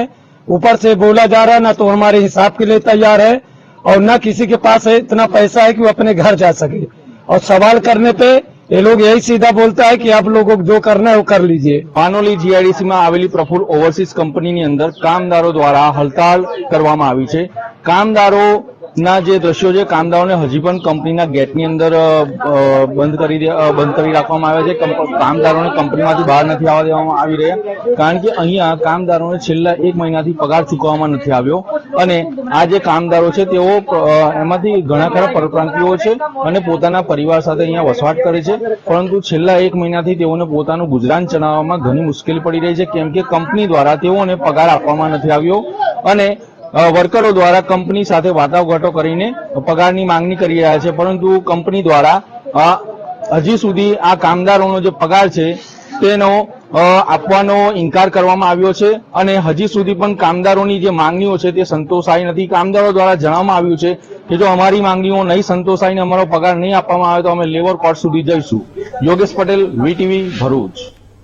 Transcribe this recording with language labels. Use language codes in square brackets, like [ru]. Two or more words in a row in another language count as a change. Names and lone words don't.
[hi] ऊपर से बोला जा रहा है ना तो हमारे हिसाब के लिए तैयार है और न किसी के पास इतना पैसा है कि वो अपने घर जा सके। और सवाल करने पे ये लोग यही सीधा बोलता है कि आप लोगों को जो करना है वो कर लीजिए। [gu] પાનોલી જીઆઈડીસી માં આવેલી પ્રફુલ્લ ઓવરસીઝ કંપની અંદર કામદારો દ્વારા હડતાળ કરવામાં આવી છે। કામદારો ના જે દૃશ્યો છે, કામદારો ને હજી પણ કંપનીના ગેટની અંદર બંધ કરી રાખવામાં આવ્યા છે। કામદારો ને કંપનીમાંથી બહાર નથી આવવા દેવામાં આવી રહ્યા, કારણ કે અહીંયા કામદારો ને છેલ્લા 1 મહિનાથી પગાર ચૂકવવામાં નથી આવ્યો। અને આ જે કામદારો છે તેઓ એમાંથી ઘણા ખરા પરપ્રાંતીયો છે અને પોતાના પરિવાર સાથે અહીંયા વસવાટ કરે છે, પરંતુ છેલ્લા 1 મહિનાથી તેઓને પોતાનું ગુજરાન ચલાવવામાં ઘણી મુશ્કેલી પડી રહી છે, કેમ કે કંપની દ્વારા તેઓને પગાર આપવામાં નથી આવ્યો। અને વર્કરો દ્વારા કંપની સાથે વાટાઘાટો કરીને પગારની માંગણી કરી રહ્યા છે, પરંતુ કંપની દ્વારા હજી સુધી આ કામદારોનો જે પગાર છે તેનો આપવાનો ઇનકાર કરવામાં આવ્યો છે અને હજી સુધી પણ કામદારોની જે માંગણીઓ છે તે સંતોષાઈ નથી। કામદારો દ્વારા જણાવવામાં આવ્યું છે કે જો અમારી માંગણીઓ નહીં સંતોષાઈ ને અમારો પગાર નહીં આપવામાં આવે તો અમે લેબર કોર્ટ સુધી જઈશું। योगेश पटेल, वीटीवी, भरूच।